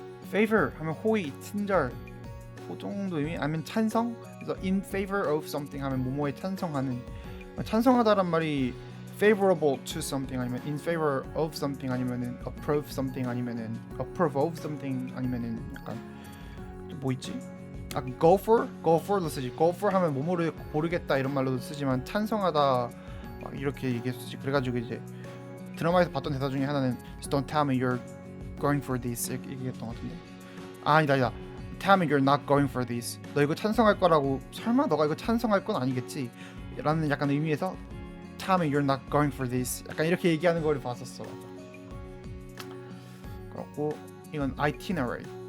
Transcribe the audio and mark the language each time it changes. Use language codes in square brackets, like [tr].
[ko] favor 하면 호의, 친절, 그 정도 의미. 아니면 찬성. 그래서 [en] in favor of something [ko] 하면 뭐뭐에 찬성하는. 찬성하다란 말이 [en] favorable to something [ko] 아니면 [en] in favor of something [ko] 아니면은 [en] approve something [ko] 아니면은 [en] approve of something [ko] 아니면은 약간 뭐 있지? go for로 쓰지. go for 하면 뭐뭐를 고르겠다 이런 말로도 쓰지만 찬성하다 막 이렇게 얘기했었지. 그래가지고 이제 드라마에서 봤던 대사 중에 하나는 [en] Don't tell me you're going for this [ko] 이렇게 얘기했던 것 같은데. 아니다. [en] Tell me you're not going for this. [ko] 너 이거 찬성할 거라고. 설마 너가 이거 찬성할 건 아니겠지? 라는 약간 의미에서 [en] Tell me you're not going for this. [ko] 약간 이렇게 얘기하는 걸 봤었어. 맞아. 그렇고 이건 itinerary.